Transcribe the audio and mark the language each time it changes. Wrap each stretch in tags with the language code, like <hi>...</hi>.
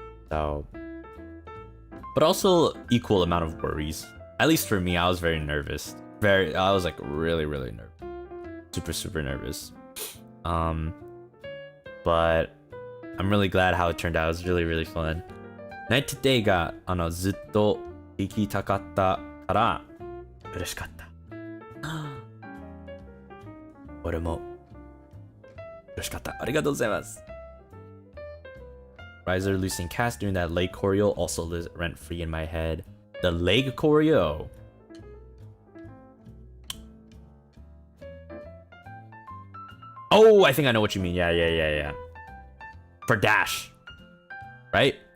<en>So, but also equal amount of worries. At least for me, I was very nervous. I was like really nervous. Super nervous. But I'm really glad how it turned out. It was really fun. Night today</en> <ja>がずっと行きたかったから嬉しかった。俺も嬉しかった。ありがとうございます。</ja> <en>Riser losing cast during that leg choreo also lives rent free in my head. The leg choreo. Oh, I think I know what you mean. Yeah. For Dash, right?</en>